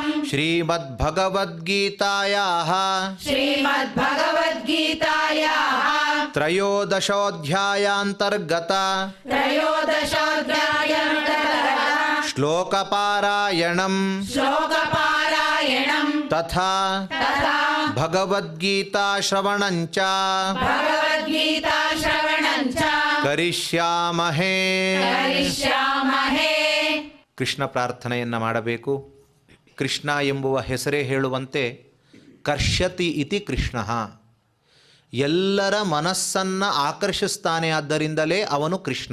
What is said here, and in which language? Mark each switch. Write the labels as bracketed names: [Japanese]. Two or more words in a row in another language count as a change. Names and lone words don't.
[Sanskrit] ಶ್ರೀಮದ್ ಭಗವದ್ಗೀತಾಯಾಃ ಶ್ರೀಮದ್ ಭಗವದ್ಗೀತಾಯಾಃ ತ್ರಯೋದಶೋಧ್ಯಾಯಾಂತರ್ಗತ ತ್ರಯೋದಶೋಧ್ಯಾಯಾಂತರ್ಗತ ಶ್ಲೋಕಪಾರಾಯಣಂ ಶ್ಲೋಕಪಾರಾಯಣಂ ತಥಾ ತಥಾ ಭಗವದ್ಗೀತಾ ಶ್ರವಣಂಚ ಭಗವದ್ಗೀತಾ ಶ್ರವಣಂಚ ಕರಿಷ್ಯಾಮಹೇ. ಕರಿಷ್ಯಾಮಹೇ. [Kannada] ಕೃಷ್ಣ ಪ್ರಾರ್ಥನೆಯನ್ನು ಮಾಡಬೇಕು. ಕೃಷ್ಣ ಎಂಬುವ ಹೆಸರೇ ಹೇಳುವಂತೆ [Sanskrit] ಕರ್ಷತಿ ಇತಿ ಕೃಷ್ಣ, [Kannada] ಎಲ್ಲರ ಮನಸ್ಸನ್ನು ಆಕರ್ಷಿಸ್ತಾನೆ, ಆದ್ದರಿಂದಲೇ ಅವನು ಕೃಷ್ಣ.